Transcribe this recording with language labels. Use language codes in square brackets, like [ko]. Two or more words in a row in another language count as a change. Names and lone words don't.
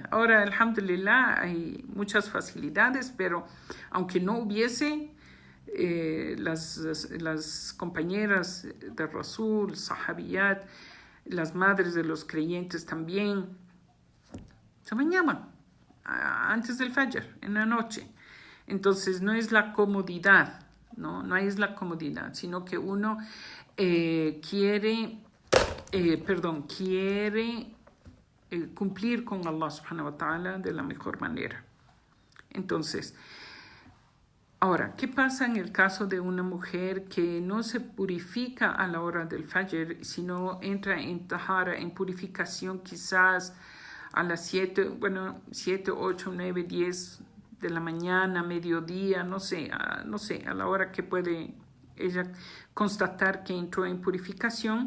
[es] Ahora, alhamdulillah, hay muchas facilidades, pero aunque no hubiese, las compañeras de Rasul, sahabiyat, las madres de los creyentes también, se bañaban antes del fajr, en la noche. Entonces no es la comodidad, no es la comodidad, sino que uno quiere cumplir con [ar] الله سبحانه وتعالى [es] de la mejor manera. Entonces, ahora, ¿qué pasa en el caso de una mujer que no se purifica a la hora del fajr, sino entra en tahara, en purificación quizás a las 7, 8, 9, 10 de la mañana, mediodía, no sé, a la hora que puede ella constatar que entró en purificación?